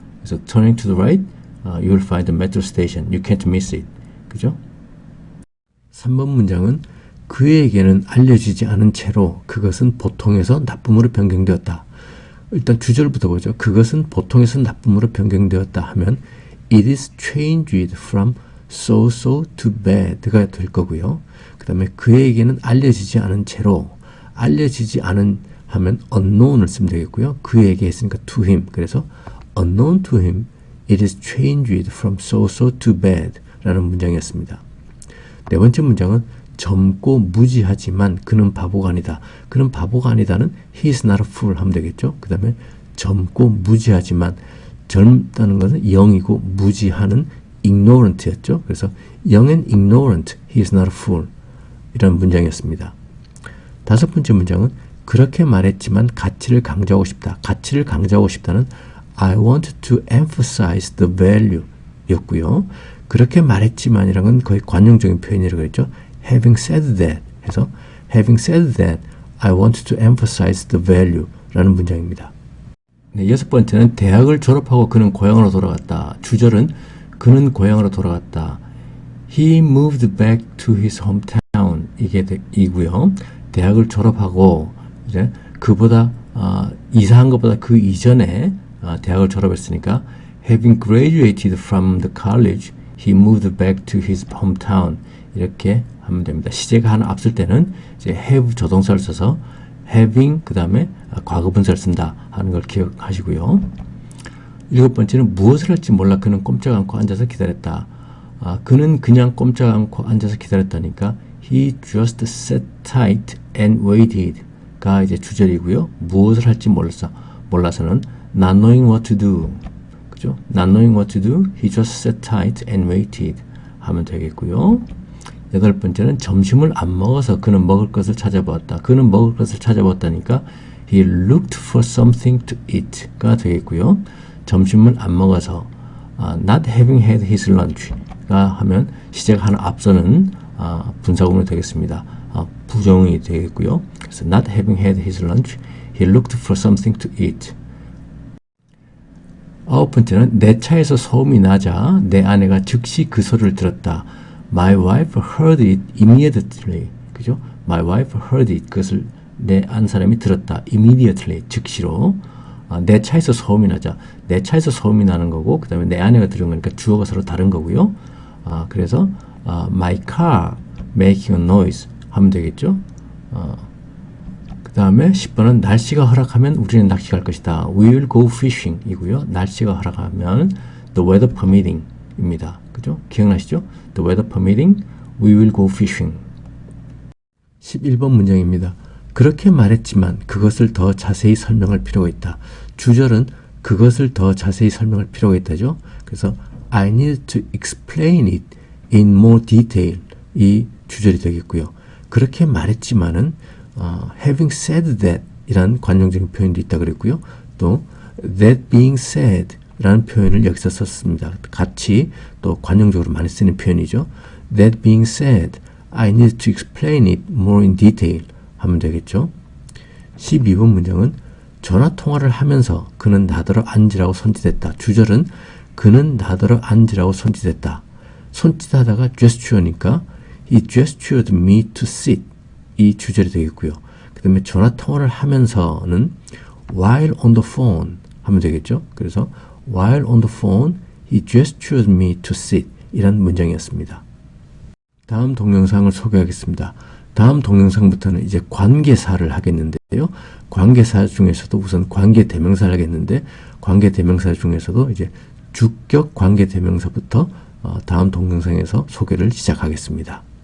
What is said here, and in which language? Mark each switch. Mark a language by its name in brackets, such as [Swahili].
[Korean] 그래서 [English] turning to the right you'll find the metro station. You can't miss it. [Korean] 그죠? 3번 문장은 그에게는 알려지지 않은 채로 그것은 보통에서 나쁨으로 변경되었다. 일단 주절부터 보죠. 그것은 보통에서 나쁨으로 변경되었다 하면 [English] it is changed from so to bad [Korean] 가 될 거고요. 그 다음에 그에게는 알려지지 않은 채로, 알려지지 않은 하면 unknown을 쓰면 되겠고요. 그에게 했으니까 [English] to him. [Korean] 그래서 [English] unknown to him, it is changed from so to bad [Korean] 라는 문장이었습니다. 네 번째 문장은 젊고 무지하지만 그는 바보가 아니다. 그는 바보가 아니다는 [English] he is not a fool [Korean] 하면 되겠죠. 그 다음에 젊고 무지하지만, 젊다는 것은 영이고 무지하는 ignorant였죠. 그래서 [English] young and ignorant, he is not a fool [Korean] 이런 문장이었습니다. 다섯 번째 문장은 그렇게 말했지만 가치를 강조하고 싶다. 가치를 강조하고 싶다는 [English] I want to emphasize the value [Korean] 였고요. 그렇게 말했지만이라는 건 거의 관용적인 표현이라고 했죠. [English] Having said that [Korean] 해서 [English] Having said that, I want to emphasize the value [Korean] 라는 문장입니다. 네, 여섯 번째는 대학을 졸업하고 그는 고향으로 돌아갔다. 주절은 그는 고향으로 돌아갔다. [English] He moved back to his hometown [Korean] 이고요. 대학을 졸업하고 이제 그보다 이사한 것보다 그 이전에 대학을 졸업했으니까 [English] having graduated from the college, he moved back to his hometown [Korean] 이렇게 하면 됩니다. 시제가 하나 앞설 때는 이제 have 조동사를 써서 having 그 다음에 과거 분사를 쓴다 하는 걸 기억하시고요. 일곱 번째는 무엇을 할지 몰라 그는 꼼짝 않고 앉아서 기다렸다. 그는 그냥 꼼짝 않고 앉아서 기다렸다니까 [English] he just sat tight and waited [Korean] 가 이제 주절이고요. 무엇을 할지 몰라서는 [English] not knowing what to do [Korean] 그죠? [English] not knowing what to do, he just sat tight and waited [Korean] 하면 되겠고요. 여덟 번째는 점심을 안 먹어서 그는 먹을 것을 찾아보았다. 그는 먹을 것을 찾아보았다니까 [English] he looked for something to eat [Korean] 가 되겠고요. 점심을 안 먹어서 [English] not having had his lunch [Korean] 가 하면 시제가 하나 앞서는 분사구문이 되겠습니다. 부정이 되겠고요. 그래서 [English] not having had his lunch, he looked for something to eat. [Korean] 아홉 번째는 내 차에서 소음이 나자 내 아내가 즉시 그 소리를 들었다. [English] My wife heard it immediately. [Korean] 그죠? [English] My wife heard it. [Korean] 그것을 내 안 사람이 들었다. [English] Immediately. [Korean] 즉시로. 내 차에서 소음이 나자. 내 차에서 소음이 나는 거고, 그 다음에 내 아내가 들은 거니까 주어가 서로 다른 거고요. 그래서 [English] my car making a noise [Korean] 하면 되겠죠. 그 다음에 10번은 날씨가 허락하면 우리는 낚시 갈 것이다. [English] We will go fishing [Korean] 이고요. 날씨가 허락하면 [English] the weather permitting [Korean] 입니다. 그죠? 기억나시죠? [English] The weather permitting, we will go fishing. [Korean] 11번 문장입니다. 그렇게 말했지만 그것을 더 자세히 설명할 필요가 있다. 주절은 그것을 더 자세히 설명할 필요가 있다죠. 그래서 [English] I need to explain it in more detail [Korean] 이 주절이 되겠고요. 그렇게 말했지만은 [English] having said that [Korean] 이란 관용적인 표현도 있다 그랬고요. 또 [English] that being said [Korean] 라는 표현을 여기서 썼습니다. 같이 또 관용적으로 많이 쓰는 표현이죠. [English] That being said, I need to explain it more in detail [Korean] 하면 되겠죠. 12번 문장은 전화 통화를 하면서 그는 나더러 앉으라고 손짓했다. 주절은 그는 나더러 앉으라고 손짓했다. 손짓하다가 [English] gesture니까 he gestured me to sit [Korean] 이 주절이 되겠고요. 그 다음에 전화 통화를 하면서는 [English] while on the phone [Korean] 하면 되겠죠. 그래서 [English] while on the phone, he gestured me to sit [Korean] 이란 문장이었습니다. 다음 동영상을 소개하겠습니다. 다음 동영상부터는 이제 관계사를 하겠는데요. 관계사 중에서도 우선 관계대명사를 하겠는데 관계대명사 중에서도 이제 주격 관계대명사부터 다음 동영상에서 소개를 시작하겠습니다.